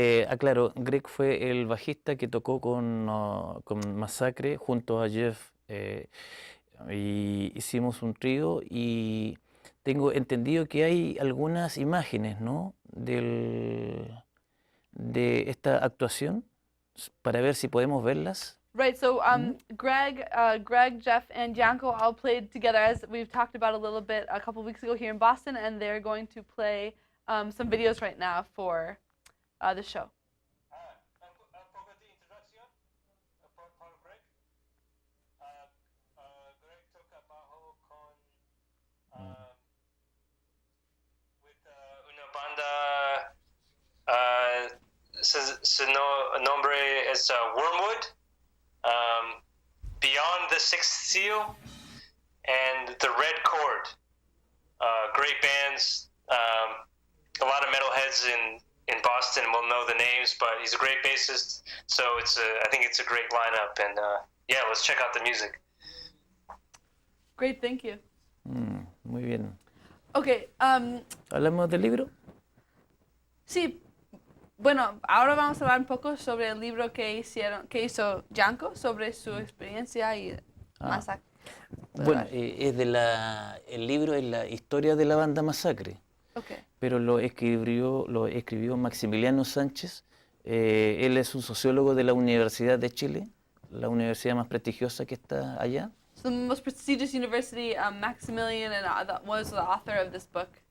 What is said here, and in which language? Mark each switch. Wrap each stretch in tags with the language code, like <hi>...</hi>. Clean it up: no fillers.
<es>Aclaro, Greg fue el bajista que tocó con Masacre junto a Jeff. Y hicimos un trío y tengo entendido que hay algunas imágenes, ¿no? de esta actuación para ver si podemos verlas.</es> <en>Right, so Greg, Jeff, and Yanko all played together, as we've talked about a little bit a couple weeks ago here in Boston, and they're going to play some videos right now for the show.</en> <es>Un poco de introducción para Greg. Greg toca bajo con una banda. Su nombre es Wormwood.</es> <en>Beyond the Sixth Seal and the Red Chord. Great bands. A lot of metalheads in Boston will know the names, but he's a great bassist, so I think it's a great lineup, and yeah, let's check out the music. Great, thank you.</en> <es>Muy bien.</es> <en>Okay,</en> <es>¿Hablamos del libro? sí. Bueno, ahora vamos a hablar un poco sobre el libro que hizo Yanko, sobre su experiencia y Masacre. Bueno, el libro es la historia de la banda Masacre,</es> <en>Okay.</en> <es>pero lo escribió Maximiliano Sánchez. Él es un sociólogo de la Universidad de Chile, la universidad más prestigiosa que está allá.</es> <en>So the most prestigious university, Maximilian, and was the author of this book.</en>